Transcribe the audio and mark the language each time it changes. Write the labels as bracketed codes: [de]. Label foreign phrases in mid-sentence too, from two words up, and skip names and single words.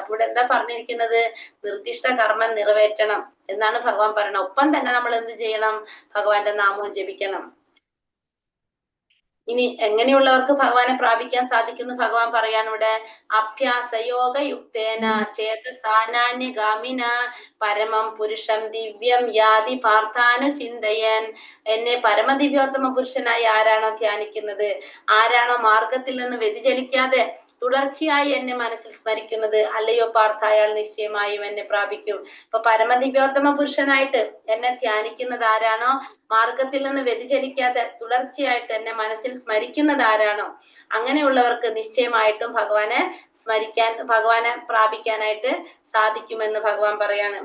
[ml] അപ്പോൾ ഇവിടെ എന്താ പറഞ്ഞിരിക്കുന്നത്? നിർദ്ദിഷ്ട കർമ്മം നിറവേറ്റണം എന്നാണ് ഭഗവാൻ പറയണം. ഒപ്പം തന്നെ നമ്മൾ എന്ത് ചെയ്യണം? ഭഗവാന്റെ നാമവും ജപിക്കണം. ഇനി എങ്ങനെയുള്ളവർക്ക് ഭഗവാനെ പ്രാപിക്കാൻ സാധിക്കുന്നു ഭഗവാൻ പറയാണ് ഇവിടെ? [sa] अभ्यासयोग युक्तेन चेतसानान्यगामिन परमं पुरुषं दिव्यं याति पार्थानु चिन्तयन्. [ml] എന്നെ പരമദിവ്യോത്തമ പുരുഷനായി ആരാണോ ധ്യാനിക്കുന്നത്, ആരാണോ മാർഗത്തിൽ നിന്ന് വ്യതിചലിക്കാതെ തുടർച്ചയായി എന്നെ മനസ്സിൽ സ്മരിക്കുന്നത്, അല്ലയോ പാർത്ഥ, അയാൾ നിശ്ചയമായും എന്നെ പ്രാപിക്കും. അപ്പൊ പരമദിവ്യോത്തമ പുരുഷനായിട്ട് എന്നെ ധ്യാനിക്കുന്നത് ആരാണോ, മാർഗത്തിൽ നിന്ന് വ്യതിചലിക്കാതെ തുടർച്ചയായിട്ട് എന്നെ മനസ്സിൽ സ്മരിക്കുന്നത് ആരാണോ, അങ്ങനെയുള്ളവർക്ക് നിശ്ചയമായിട്ടും ഭഗവാനെ പ്രാപിക്കാനായിട്ട് സാധിക്കുമെന്ന് ഭഗവാൻ പറയാണ്.